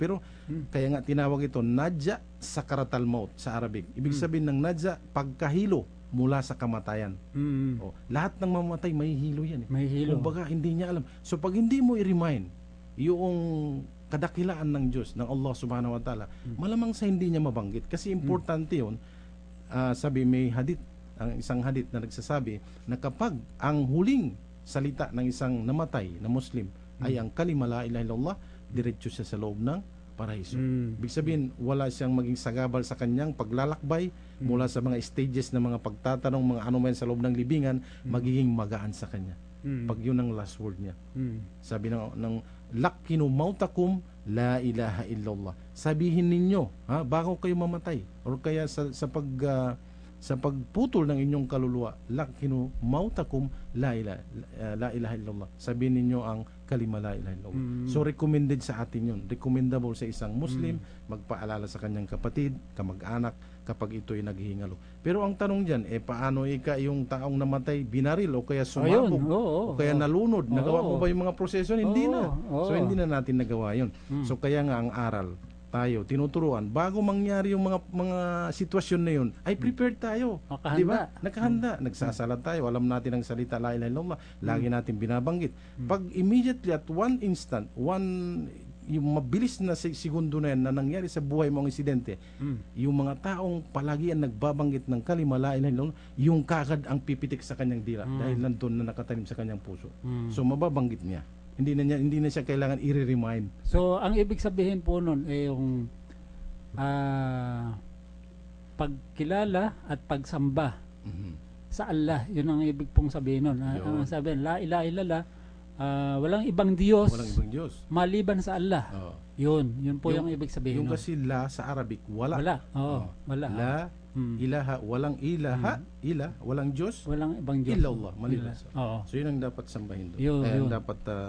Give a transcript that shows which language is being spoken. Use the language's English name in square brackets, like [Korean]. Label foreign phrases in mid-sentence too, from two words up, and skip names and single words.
[Filipino] Pero, kaya nga tinawag ito, [Arabic] نجا سكرات الموت [Filipino] sa Arabic. Ibig sabihin ng nadja, pagkahilo mula sa kamatayan. Lahat ng mamatay, may hilo yan. May hilo. Kumbaga, hindi niya alam. So, pag hindi mo i-remind yung kadakilaan ng Diyos, ng [Arabic] الله سبحانه وتعالى, [Filipino] malamang sa hindi niya mabanggit. Kasi importante yun, sabi may hadith, ang isang hadith na nagsasabi, na kapag ang huling salita ng isang namatay na Muslim ay ang kalima [Arabic] لا إله إلا الله, [Filipino] diretso siya sa loob ng paraiso. Ibig sabihin, wala siyang maging sagabal sa kanyang paglalakbay mula sa mga stages ng mga pagtatanong, mga anuman sa loob ng libingan, magiging magaan sa kanya. Pag yun ang last word niya. Sabi ng [Arabic] لقنوا موتاكم لا إله إلا الله. [Filipino] Sabihin ninyo, bago kayo mamatay or kaya sa pagputol ng inyong kaluluwa, [Arabic] لقنوا موتاكم لا إله إلا الله. [Filipino] Sabihin ninyo ang kalima [Arabic] لا إله إلا الله. [Filipino] So recommended sa atin yun. Recommendable sa isang Muslim magpaalala sa kanyang kapatid, kamag-anak kapag ito'y naghihingalo. Pero ang tanong diyan, paano yung taong namatay binaril o kaya sumabog o kaya nalunod? Nagawa mo ba yung mga proseso? Hindi na. So hindi na natin nagawa yun. So kaya nga ang aral tayo tinuturuan bago mangyari yung mga sitwasyon na yun ay prepared tayo, di ba? Nakahanda, nagsasala tayo, alam natin ang salita [Arabic] لا إله إلا الله, [Filipino] lagi natin binabanggit. Pag [English] immediately at one instant, [Filipino] yung mabilis na segundo na yan na nangyari sa buhay mo ang insidente, yung mga taong palagi ang nagbabanggit ng kalima [Arabic] لا إله إلا الله, [Filipino] yung kagad ang pipitik sa kanyang dila dahil nandun na nakatanim sa kanyang puso. So mababanggit niya. Hindi na siya kailangan i-remind. So, ang ibig sabihin po nun ay yung pagkilala at pagsamba sa Allah. Yun ang ibig pong sabihin nun. Ang sabihin, [Arabic] لا إله إلا الله, [Filipino] walang ibang Diyos, maliban sa Allah. Yun po yung ibig sabihin. Yung kasi la sa Arabic, wala. Wala. [Arabic] لا إله, [Filipino] walang walang Diyos, walang ibang Diyos illallah, maliban sa. So yun ang dapat sambahin doon.